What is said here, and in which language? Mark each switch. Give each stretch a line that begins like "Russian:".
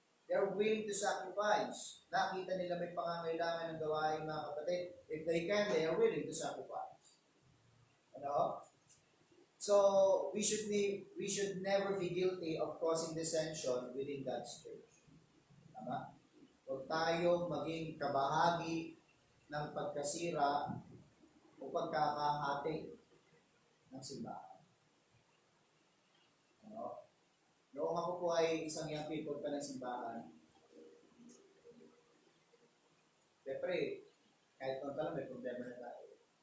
English: They are willing to sacrifice.
Filipino: Nakita nila may pangangailangan ng gawain mga kapatid.
English: If they can, they are willing to sacrifice.
Filipino: Ano?
English: So we should never be guilty of causing dissension within God's church.
Filipino: Tama? Huwag tayo maging kabahagi ng pagkasira o pagkakahati ng simbahan. Ano? Noong ako po ay isang
English: young people
Filipino: pa ng simbahan, siyempre, kahit noon pa lang may problema na tayo.